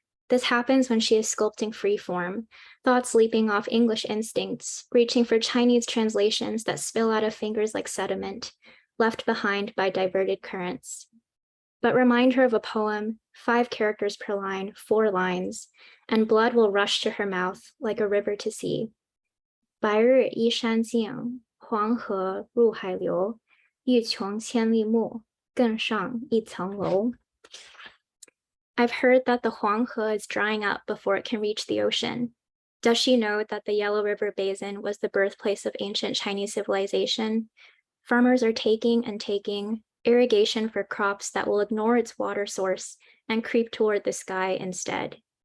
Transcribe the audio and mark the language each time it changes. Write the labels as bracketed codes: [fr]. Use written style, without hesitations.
[en] This happens when she is sculpting freeform, thoughts leaping off English instincts, reaching for Chinese translations that spill out of fingers like sediment, left behind by diverted currents. But remind her of a poem, 5 characters per line, 4 lines, and blood will rush to her mouth like a river to sea. [zh] 白日依山尽，黄河入海流，欲穷千里目，更上一层楼。 [en] I've heard that the Huanghe is drying up before it can reach the ocean. Does she know that the Yellow River Basin was the birthplace of ancient Chinese civilization? Farmers are taking and taking irrigation for crops that will ignore its water source and creep toward the sky instead.